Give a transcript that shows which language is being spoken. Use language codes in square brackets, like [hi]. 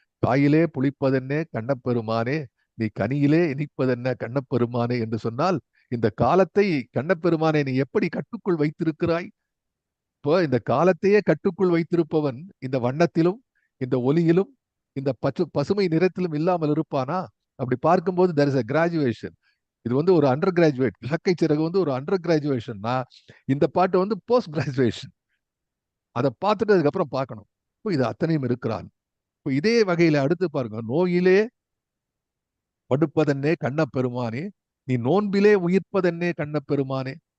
[ta] காயிலே புளிப்பதென்னே கண்ணப்பெருமானே, நீ கனியிலே இனிப்பதென்ன கண்ணப்பெருமானே என்று சொன்னால், இந்த காலத்தை கண்ணப்பெருமானே நீ எப்படி கட்டுக்குள் வைத்திருக்கிறாய். இப்போ இந்த காலத்தையே கட்டுக்குள் வைத்திருப்பவன் இந்த வண்ணத்திலும், இந்த ஒலியிலும், இந்த பசுமை நிறத்திலும் இல்லாமல் இருப்பானா? அப்படி பார்க்கும்போது [en] there is a graduation. [ta] இது ஒரு அண்டர் கிராஜுவேட். இலக்கை சிறகு ஒரு அண்டர் கிராஜுவேஷன்னா, இந்த பாட்டு போஸ்ட் கிராஜுவேஷன். அதை பார்த்துட்டு அதுக்கப்புறம் பார்க்கணும். இப்போ இது அத்தனையும் இருக்கிறான். இப்போ இதே வகையில அடுத்து பாருங்க. நோயிலே படுப்பதென்னே கண்ணப்பெருமானே, நீ நோன்பிலே உயிர்ப்பதென்னே கண்ணப்பெருமானே.